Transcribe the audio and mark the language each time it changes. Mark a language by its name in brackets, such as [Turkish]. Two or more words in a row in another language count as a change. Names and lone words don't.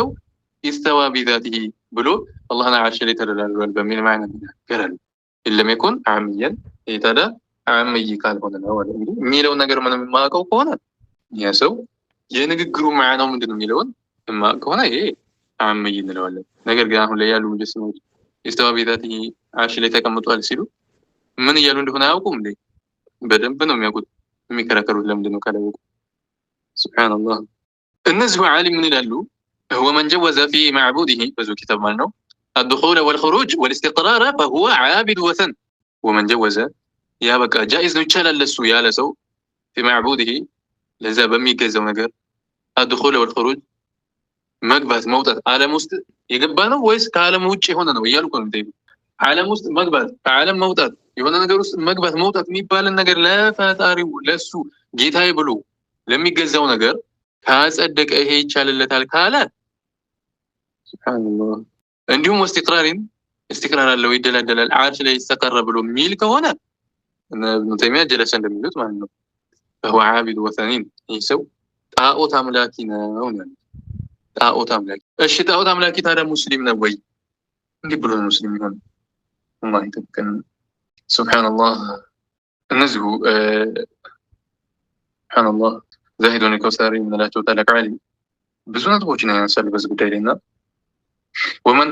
[Arabic] استوى بذاته [Amharic] ብሎ አላህን ዓርሽ ላይ ተደላድሏል በሚል ማዕና ይናገራሉ። [Arabic] إن لم يكن عاميا [Amharic] የታዳ ዓምይ ካልሆነ ነው አሉ። እንግዲህ የሚለውን ነገር ምንም የማያውቀው ከሆነ ያ ሰው የንግግሩ ማዕናው ምንድን ነው የሚለውን የማያውቅ ከሆነ ይሄ ዓምይ እንለዋለን። ነገር ግን አሁን ላይ ያሉ ሙጀሲሞች [Arabic] استوى بذاته [Amharic] ዓርሽ ላይ ተቀምጧል ሲሉ ምን እያሉ እንደሆነ አያውቁም እንዴ? በደንብ ነው የሚያውቁት። የሚከራከሩት ለምንድን ነው ካላወቁ? ሱብሓነላህ። እነዚሁ ዓሊም ምን ይላሉ? [Arabic] هو من جوز في معبوده [Amharic] በዙ ኪታብ ማለት ነው [Arabic] الدخول والخروج والاستقرار فهو عابد وثن ومن جوز [Amharic] ያ በቃ ጃኢዝ ነው ይቻላል ለሱ ያለ ሰው [Arabic] في معبوده [Amharic] ለዛ በሚገዛው ነገር [Arabic] الدخول والخروج [Amharic] መግባት መውጣት ዓለም ውስጥ የገባ ነው ወይስ ከዓለም ውጭ የሆነ ነው እያልኩ ነው የምጠይቀው። ዓለም ውስጥ መግባት ከዓለም መውጣት የሆነ ነገር ውስጥ መግባት መውጣት የሚባልን ነገር ለፈጣሪው ለሱ ጌታዬ ብሎ ለሚገዛው ነገር ካጸደቀ ይሄ ይቻልለታል ካለ ሱብሃንአላህ። እንዲሁም استقرار አለው ይደላደላል ዓርሽ ላይ ይስተቀረ ብሎ የሚል ከሆነ እብኑ ተይሚያ ጀለሰ እንደሚሉት ማለት ነው [Arabic] فهو عابد وثنين [Amharic] ይህ ሰው ጣዖት አምላኪ ነው ማለት ጣዖት አምላኪ። እሺ ጣዖት አምላኪ ታዲያ ሙስሊም ነው ወይ? እንዲህ ብሎ ነው ሙስሊም ይሆን? አላህ ይጠብቀን። ሱብሃንአላህ። እነዚሁ ሱብሃንአላህ ዛሂዱን ከውሰሪ የምንላቸው ታላቅ ዓሊም ብዙ ነጥቦችን ያነሳሉ በዚህ ጉዳይ ላይ እና ወመን